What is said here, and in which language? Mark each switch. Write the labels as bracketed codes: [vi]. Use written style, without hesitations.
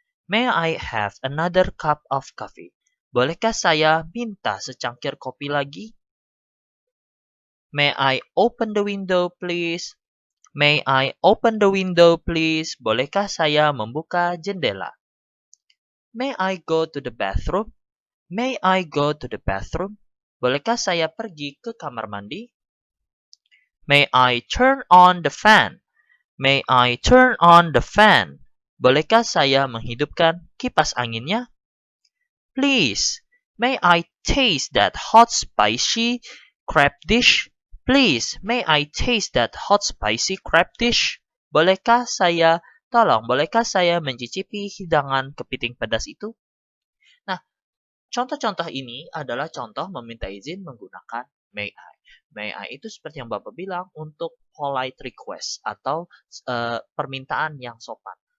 [en] May I have another cup of coffee? [id] Bolehkah saya minta secangkir kopi lagi? [en] May I open the window, please? May I open the window, please? [id] Bolehkah saya membuka jendela? [en] May I go to the bathroom? May I go to the bathroom? [id] Bolehkah saya pergi ke kamar mandi? [en] May I turn on the fan? May I turn on the fan? [id] Bolehkah saya menghidupkan kipas anginnya? [en] Please, may I taste that hot spicy crab dish? Please, may I taste that hot spicy crab dish? [id] Bolehkah saya, bolehkah saya mencicipi hidangan kepiting pedas itu? Nah, contoh-contoh ini adalah contoh meminta izin menggunakan may I. May I itu seperti yang Bapak bilang untuk [en] polite request [id] atau permintaan yang sopan.